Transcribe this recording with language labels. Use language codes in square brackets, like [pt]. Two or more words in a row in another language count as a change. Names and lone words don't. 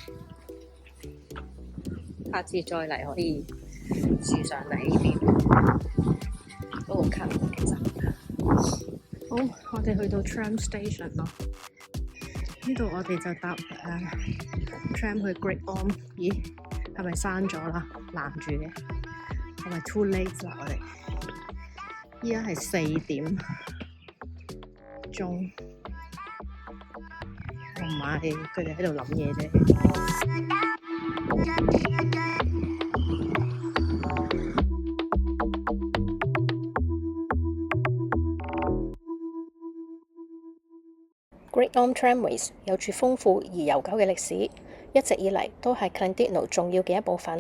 [yue] 下次再嚟可以試上嚟呢邊，都好近其實。好，我哋去到 [en] tram station [yue] 咯。呢度我哋就搭tram 去 Great Orme。咦，係咪閂咗啦？攔住嘅，係咪 [en] too late [yue] 啦？我哋依家係4點鐘，唔係佢哋喺度諗嘢啫。 Great Orme Tramways 有住豐富而悠久嘅歷史，一直以嚟都係 Llandudno 重要嘅一部分。